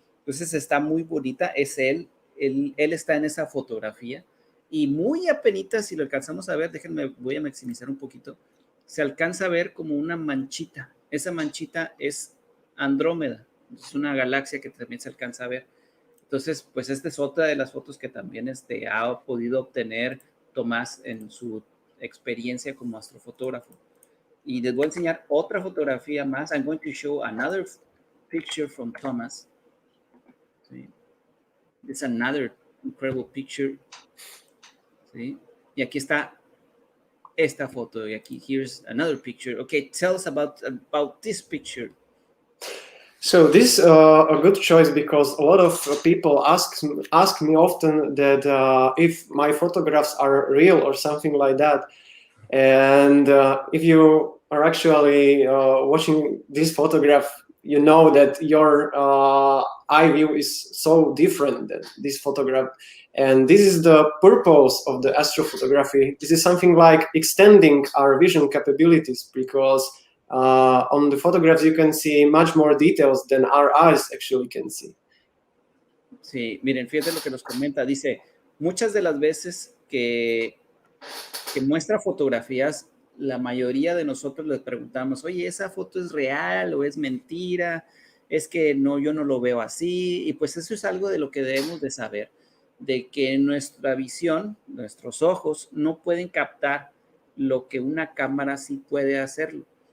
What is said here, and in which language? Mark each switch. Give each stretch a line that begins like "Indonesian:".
Spanish: Entonces está muy bonita, es él está en esa fotografía, y muy apenitas, si lo alcanzamos a ver, déjenme, voy a maximizar un poquito, se alcanza a ver como una manchita, esa manchita es Andrómeda, es una galaxia que también se alcanza a ver. Entonces, pues esta es otra de las fotos que también ha podido obtener Tomás en su experiencia como astrofotógrafo. Y les voy a enseñar otra fotografía más.
English: I'm going to show another picture from Thomas.
Spanish: ¿Sí?
English: It's another incredible picture.
Spanish: ¿Sí? Y aquí está esta foto. Y aquí,
English: here's another picture. Okay, tell us about this picture. So this is a good choice because a lot of people ask me often that if my photographs are real or something like that. And if you are actually watching this photograph, you know that your eye view is so different than this photograph. And this is the purpose of the astrophotography. This is something like extending our vision capabilities, because on the photographs you can see much more details than our eyes actually can see.
Spanish: Sí, miren, fíjate lo que nos comenta. Dice, muchas de las veces que muestra fotografías, la mayoría de nosotros les preguntamos, oye, ¿esa foto es real o es mentira? Es que no, yo no lo veo así. Y pues eso es algo de lo que debemos de saber, de que nuestra visión, nuestros ojos, no pueden captar lo que una cámara sí puede hacerlo.